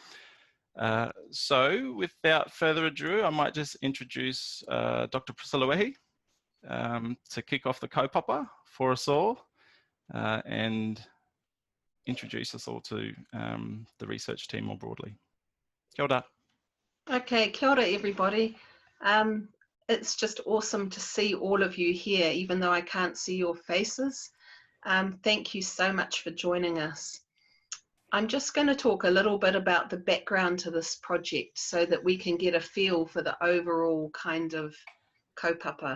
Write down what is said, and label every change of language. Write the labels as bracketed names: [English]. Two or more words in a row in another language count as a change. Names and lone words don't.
[English] So without further ado, I might just introduce Dr. Priscilla Wehi to kick off the kaupapa for us all and introduce us all to the research team more broadly. [Māori] Kia ora. [English] Okay, [Māori] kia ora [English] everybody. It's just awesome to see all of you here, even though I can't see your faces. Thank you so much for joining us. I'm just going to talk a little bit about the background to this project so that we can get a feel for the overall kind of kaupapa.